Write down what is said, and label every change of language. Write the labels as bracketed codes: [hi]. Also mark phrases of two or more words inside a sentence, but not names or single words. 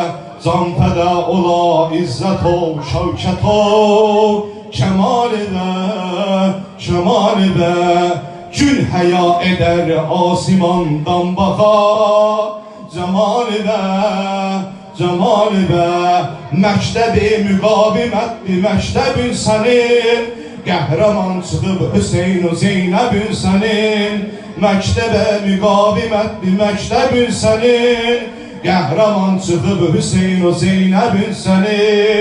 [tr] Can feda ola izzet o şevket o şemali ver, şemali ver. Gül heya eder asimandan baka, cemali ver, cemali ver. [az] Məktəbi müqavimətli məktəbin sənin, qəhrəman çıxıb Hüseyin-u Zeynəbin sənin. Məktəbə müqavimətli məktəbin sənin, qəhrəman çıxıb Hüseyin-u Zeynəbin sənin.